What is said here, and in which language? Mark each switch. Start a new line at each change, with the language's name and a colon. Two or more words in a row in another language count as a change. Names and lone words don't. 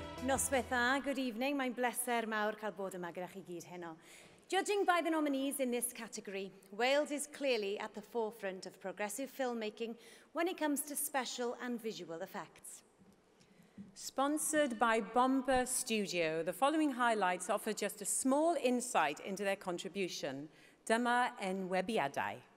Welsh: Noswaith dda,
English: good evening.
Welsh: Mae'n bleser mawr cael bod yma gyda chi gyd heno.
English: Judging by the nominees in this category, Wales is clearly at the forefront of progressive filmmaking when it comes to special and visual effects. Sponsored by Bomber Studio, the following highlights offer just a small insight into their contribution.
Welsh: Dyma enwebiadau.